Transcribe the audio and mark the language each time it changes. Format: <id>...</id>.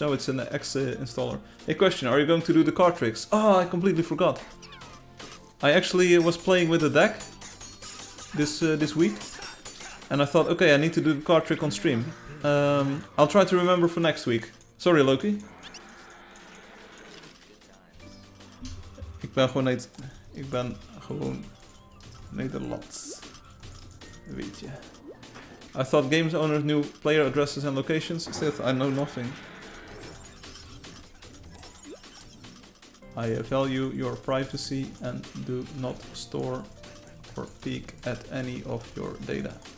<en>No, it's an X installer. Hey, question. Are you going to do the card tricks? Oh, I completely forgot. I actually was playing with a deck this week. And I thought, okay, I need to do the card trick on stream. I'll try to remember for next week. Sorry, Loki.</en> <nl>Ik ben gewoon Nederlands. Weet je.</nl> <en>I thought games owners knew player addresses and locations. Still, I know nothing. I value your privacy and do not store or peek at any of your data.</en>